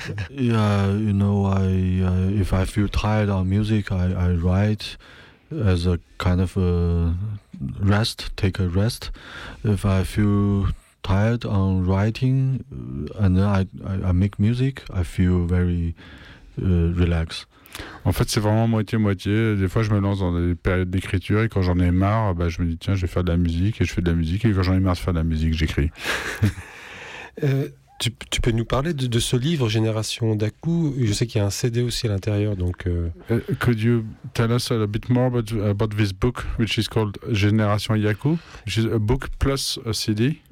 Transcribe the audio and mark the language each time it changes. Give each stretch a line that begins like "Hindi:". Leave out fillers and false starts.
English: Yeah, you know, if I feel tired on music, I write as a kind of a rest, take a rest. If I feel tired on writing, and then I make music, I feel very relaxed.
French: En fait, c'est vraiment moitié-moitié. Des fois, je me lance dans des périodes d'écriture et quand j'en ai marre, bah, je me dis tiens, je vais faire de la musique et je fais de la musique. Et quand j'en ai marre de faire de la musique, j'écris. Tu peux nous parler de ce livre, Génération Daku? Je sais qu'il y a un CD aussi à l'intérieur, donc.
English: Could you tell us a little bit more about this book, which is called Génération Daku, which is a book plus a CD?